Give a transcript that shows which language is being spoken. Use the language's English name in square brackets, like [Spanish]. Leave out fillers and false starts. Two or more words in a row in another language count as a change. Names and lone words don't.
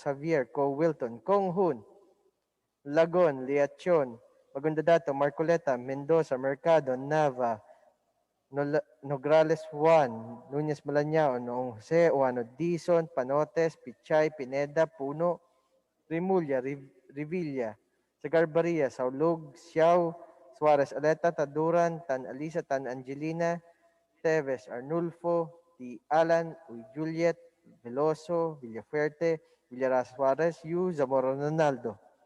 [English] Javier, Co Wilton, Kong Hun, Lagon, Liachon, Magundadato, Marcoleta, Mendoza, Mercado, Nava, Nograles Juan, Núñez Malañao, Noong Jose, Juano Dizon, Panotes, Pichay, Pineda, Puno, Rimulya, Revilla, Sagarbaria, Saulug, Xiao, Suarez Aleta, Taduran, Tan Alisa, Tan Angelina, Teves, Arnulfo, T. Alan, Uy Juliet, Veloso, Villafuerte, Villaraz Suarez, Yu, Zamora Ronaldo.